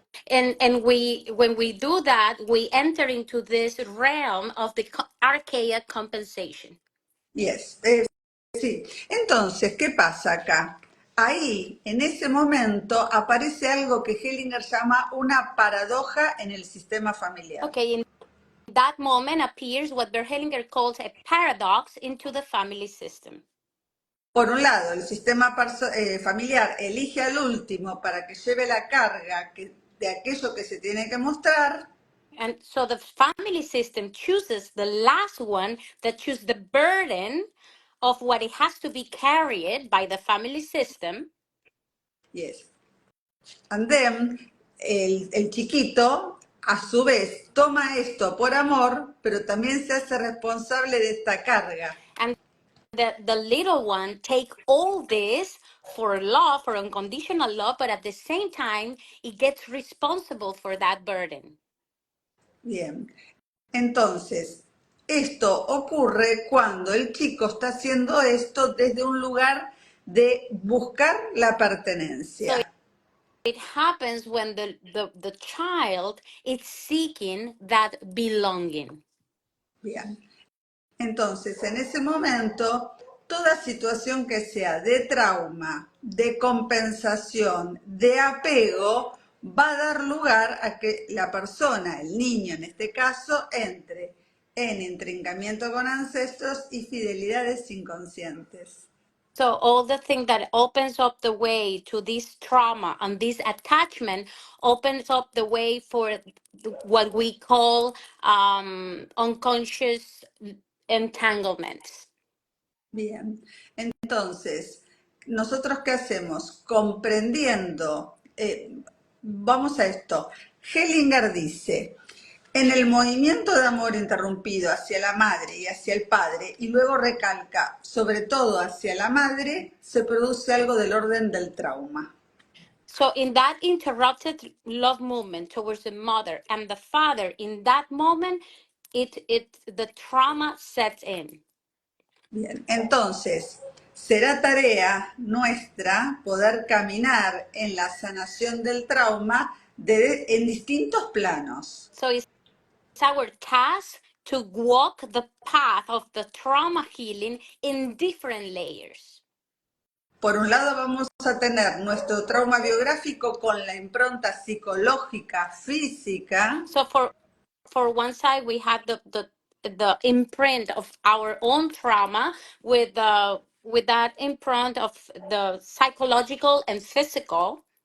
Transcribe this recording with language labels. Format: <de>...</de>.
<en>and we when we do that, we enter into this realm of the archaic compensation. Yes,</en> <es>sí. Entonces, ¿qué pasa acá? Ahí, en ese momento, aparece algo que Hellinger llama una paradoja en el sistema familiar.</es> <en>Okay, in that moment appears what Berhelinger calls a paradox into the family system.</en> <es>Por un lado, el sistema familiar elige al último para que lleve la carga de aquello que se tiene que mostrar.</es> <en>And so the family system chooses the last one that chooses the burden of what it has to be carried by the family system. Yes. And then,</en> <es>el chiquito, a su vez, toma esto por amor, pero también se hace responsable de esta carga.</es> <en>And the little one take all this for love, for unconditional love, but at the same time, it gets responsible for that burden.</en> <es>Bien. Entonces, esto ocurre cuando el chico está haciendo esto desde un lugar de buscar la</es> <en>So</en> <es>pertenencia.</es> <en>it happens when the child is seeking that belonging.</en> <es>Bien. Entonces, en ese momento, toda situación que sea de trauma, de compensación, de apego, va a dar lugar a que la persona, el niño en este caso, entre en intrincamiento con ancestros y fidelidades inconscientes.</es> <en>So all the thing that opens up the way to this trauma and this attachment opens up the way for what we call unconscious entanglements.</en> <es>Bien, entonces, ¿nosotros qué hacemos? Comprendiendo, vamos a esto. Hellinger dice, en el movimiento de amor interrumpido hacia la madre y hacia el padre, y luego recalca, sobre todo hacia la madre, se produce algo del orden del trauma.</es> <en>So in that interrupted love movement towards the mother and the father, in that moment, the trauma sets in.</en> <es>Bien, entonces, será tarea nuestra poder caminar en la sanación del trauma en distintos planos.</es> <en>So it's our task to walk the path of the trauma healing in different layers.</en> <es>Por un lado vamos a tener nuestro trauma biográfico con la impronta psicológica, física,</es> <en>So for one side we have the imprint of our own trauma with that imprint of the psychological and physical.</en>